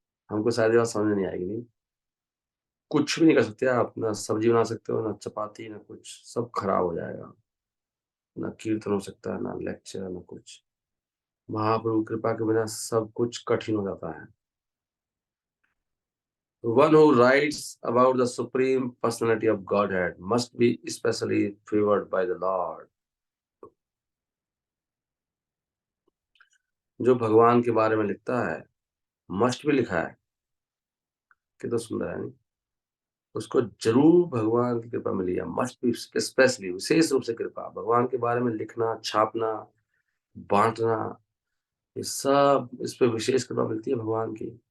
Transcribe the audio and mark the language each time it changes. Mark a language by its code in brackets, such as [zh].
[hi] हमको शायद ये बात समझ में नहीं आएगी। नहीं, कुछ भी नहीं कर सकते आप, ना सब्जी बना सकते हो, ना चपाती, ना कुछ, सब खराब हो जाएगा। ना कीर्तन हो सकता है, ना लेक्चर, ना कुछ। महाप्रभु कृपा के बिना सब कुछ कठिन हो जाता है। [en] One who writes about the supreme personality of Godhead must be especially favored by the Lord। [hi] जो भगवान के बारे में लिखता है, मस्ट भी लिखा है, कितना सुंदर है नहीं? उसको जरूर भगवान की कृपा मिली है, मस्ट भी, स्पेशली विशेष रूप से कृपा, भगवान के बारे में लिखना, छापना, बांटना, ये सब इस पे विशेष कृपा मिलती है भगवान की।